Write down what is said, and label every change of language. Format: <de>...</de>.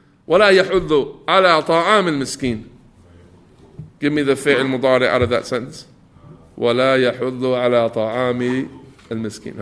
<ar>ولا يحض على طعام المسكين.</ar> <en>Give me the فعل مضارع out of that sentence.</en> <ar>ولا يحض على طعام المسكين.</ar>